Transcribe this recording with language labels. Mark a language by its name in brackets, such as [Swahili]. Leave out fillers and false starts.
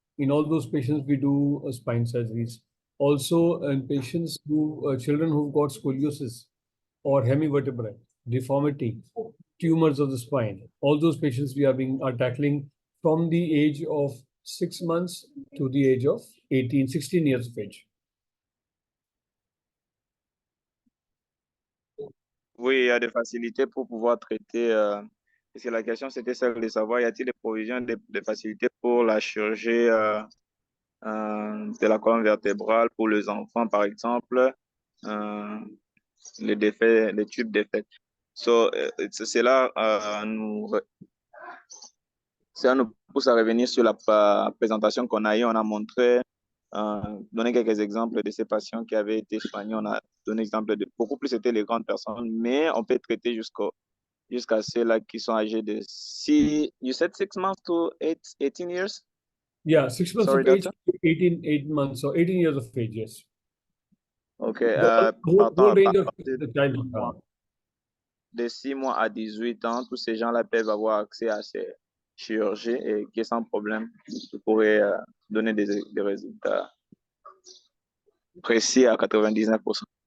[English] In all those patients, we do spine surgeries. Also, in patients children who've got scoliosis or hemivertebrae deformity, tumors of the spine. All those patients we are tackling from the age of 6 months to the age of 16 years of age. [French] Oui, il y a des facilités pour pouvoir traiter. Parce que la question, c'était celle de savoir, y a-t-il des provisions, des facilités pour la chirurgie de la colonne vertébrale pour les enfants, par exemple, les tubes défaits. So, cela nous pousse à revenir sur la présentation qu'on a eue. On a montré, donné quelques exemples de ces patients qui avaient été soignés. On a donné exemple de beaucoup plus, c'était les grandes personnes, mais on peut traiter jusqu'à ceux-là qui sont âgés de 6, [English] you said 6 months to 18 years? Yeah, 6 months Sorry, of age, doctor? 8 months, or 18 years of age, yes. OK. The whole range of the child. [French] De 6 mois à 18 ans, tous ces gens-là peuvent avoir accès à ces chirurgies et qui, sans problème, pourraient donner des résultats précis à 99%.